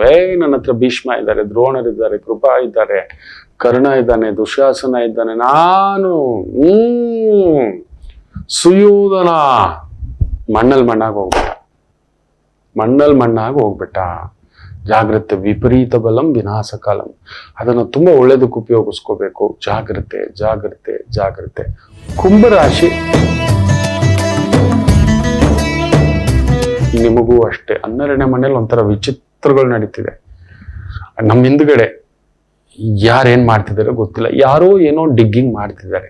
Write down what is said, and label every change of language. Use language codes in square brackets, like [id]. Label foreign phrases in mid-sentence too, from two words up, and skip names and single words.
[kn] ನನ್ನ ಹತ್ರ ಭೀಷ್ಮ ಇದ್ದಾರೆ, ದ್ರೋಣರಿದ್ದಾರೆ, ಕೃಪಾ ಇದ್ದಾರೆ, ಕರ್ಣ ಇದ್ದಾನೆ, ದುಶಾಸನ ಇದ್ದಾನೆ, ನಾನು ಸುಯೋಧನ ಮಣ್ಣಲ್ಲಿ ಮಣ್ಣಾಗಿ ಹೋಗ್ಬಿಟ್ಟ. [sa] ಜಾಗ್ರತೆ ವಿಪರೀತ ಬಲಂ ವಿನಾಶ ಕಾಲಂ. [kn] ಅದನ್ನು ತುಂಬಾ ಒಳ್ಳೇದಕ್ಕೆ ಉಪಯೋಗಿಸ್ಕೋಬೇಕು. ಜಾಗ್ರತೆ. ಕುಂಭರಾಶಿ, ನಿಮಗೂ ಅಷ್ಟೇ. 12ನೇ ಮನೇಲಿ ಒಂಥರ ವಿಚಿತ್ರಗಳು ನಡೀತಿದೆ. ನಮ್ಮ ಹಿಂದ್ಗಡೆ ಯಾರೇನ್ ಮಾಡ್ತಿದ್ದಾರೆ ಗೊತ್ತಿಲ್ಲ, ಯಾರೋ ಏನೋ ಡಿಗ್ಗಿಂಗ್ ಮಾಡ್ತಿದ್ದಾರೆ.